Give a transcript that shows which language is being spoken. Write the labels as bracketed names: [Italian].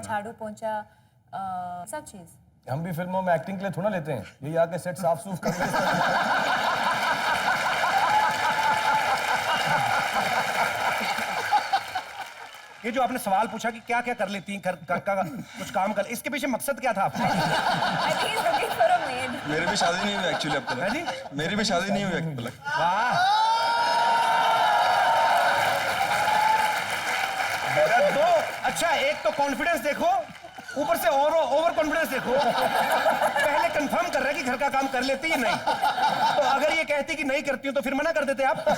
[Hindi] झाड़ू पोंछा, सब चीज। हम भी फिल्मों में एक्टिंग के लिए थोड़ा लेते हैं, यही आके सेट साफ सूफ कर लेते हैं। ये जो आपने सवाल पूछा कि क्या क्या कर लेती हैं, घर का कुछ काम कर, इसके पीछे मकसद क्या था आपका? [English] I think he's looking for a maid. [Hindi] मेरी भी शादी नहीं हुई एक्चुअली अब है जी? तक। मेरी भी शादी नहीं हुई अब तक। वाह। दो, अच्छा एक तो कॉन्फिडेंस देखो, ऊपर से और ओवर कॉन्फिडेंस देखो। पहले कंफर्म कर रहे हैं कि घर का काम कर लेती है नहीं, तो अगर ये कहती कि नहीं करती हूँ तो फिर मना कर देते आप।